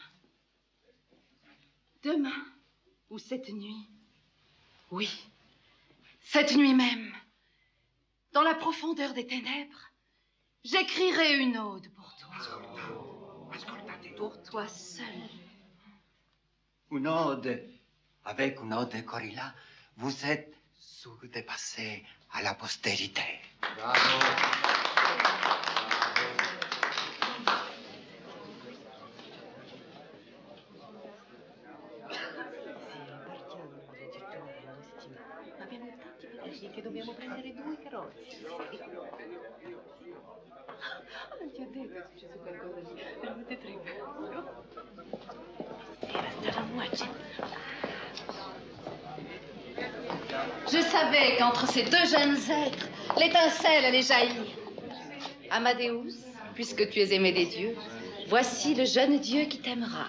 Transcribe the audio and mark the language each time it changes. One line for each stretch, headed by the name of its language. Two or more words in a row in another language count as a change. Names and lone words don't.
French: Demain, ou cette nuit, oui, cette nuit même, dans la profondeur des ténèbres, j'écrirai une ode pour toi. Pour toi seul. Une ode, avec une ode de Corilla, vous êtes sûr de passer à la postérité. Bravo.
Italian: Che dobbiamo prendere 2 carrozze. Non ti ho detto che è successo qualcosa lì. Ne avete 3
French: Je savais qu'entre ces deux jeunes êtres, l'étincelle allait jaillir. Amadeus, puisque tu es aimé des dieux, voici le jeune dieu qui t'aimera.